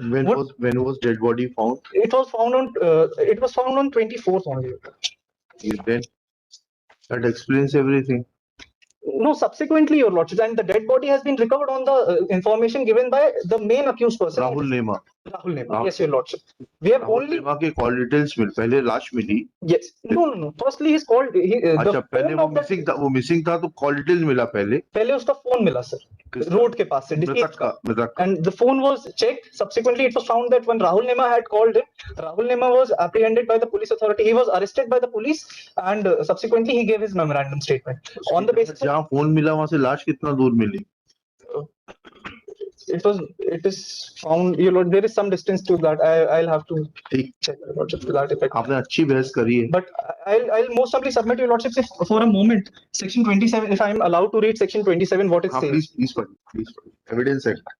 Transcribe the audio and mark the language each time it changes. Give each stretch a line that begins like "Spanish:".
English: When was dead body found? It was found on 24th only. Then that explains everything. No, subsequently, your lordship, and the dead body has been recovered on the information given by the main accused person. Rahul Nema. Rahul Nema. Yes, your lordship. We have Rahul only.
Hindi: Nema के call details मिल, पहले लाश मिली.
English: Yes. No. Firstly, he's called.
Hindi: अच्छा, पहले वो missing था तो call details मिला पहले. पहले उसका phone मिला, sir. रोड के पास से मृतक का, मृतक का।
English: and the phone was checked. Subsequently it was found that when Rahul Nema had called him, Rahul Nema was apprehended by the police authority. He was arrested by the police and subsequently he gave his memorandum statement on the basis
Hindi: जहाँ phone मिला वहां से लाश कितना दूर मिली?
English: it is found, you know, there is some distance to that. I'll have to
Hindi: ठीक,
English: check your lordship to that effect.
Hindi: आपने अच्छी बहस करी है।
English: But I'll most probably submit your lordship if for a moment section 27, if I'm allowed to read section 27, what it
Hindi: हाँ,
English: says.
Hindi: Please पढ़िए, evidence है।